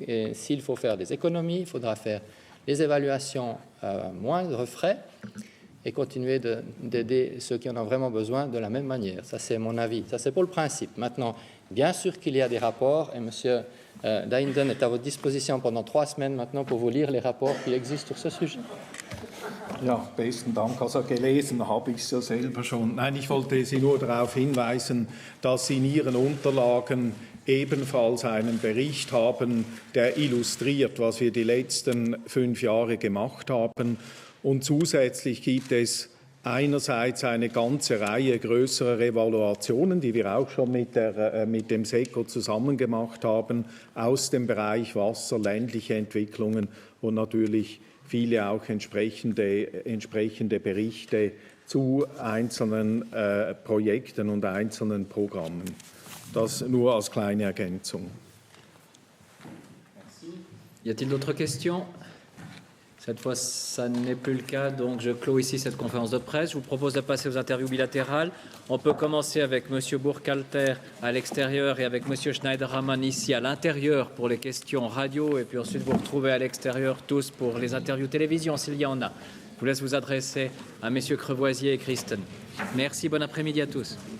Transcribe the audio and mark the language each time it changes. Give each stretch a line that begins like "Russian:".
French: Et s'il faut faire des économies, il faudra faire des évaluations à moindre frais et continuer d'aider ceux qui en ont vraiment besoin de la même manière. Ça, c'est mon avis. Ça, c'est pour le principe. Maintenant, bien sûr qu'il y a des rapports, et M. Deinden est à votre disposition pendant 3 semaines maintenant pour vous lire les rapports qui existent sur ce sujet.
German: Ja, besten Dank. Also gelesen habe ich es ja selber schon. Nein, ich wollte Sie nur darauf hinweisen, dass Sie in Ihren Unterlagen ebenfalls einen Bericht haben, der illustriert, was wir die letzten 5 Jahre gemacht haben. Und zusätzlich gibt es einerseits eine ganze Reihe größerer Evaluationen, die wir auch schon mit dem SECO zusammen gemacht haben, aus dem Bereich Wasser, ländliche Entwicklungen und natürlich viele auch entsprechende Berichte zu einzelnen Projekten und einzelnen Programmen. Das nur als kleine Ergänzung.
French: Y a-t-il d'autres questions? Cette fois, ça n'est plus le cas, donc je clôt ici cette conférence de presse. Je vous propose de passer aux interviews bilatérales. On peut commencer avec M. Burkhalter à l'extérieur et avec M. Schneiderman ici à l'intérieur pour les questions radio, et puis ensuite vous retrouvez à l'extérieur tous pour les interviews télévision, s'il y en a. Je vous laisse vous adresser à M. Crevoisier et Christen. Merci, bon après-midi à tous.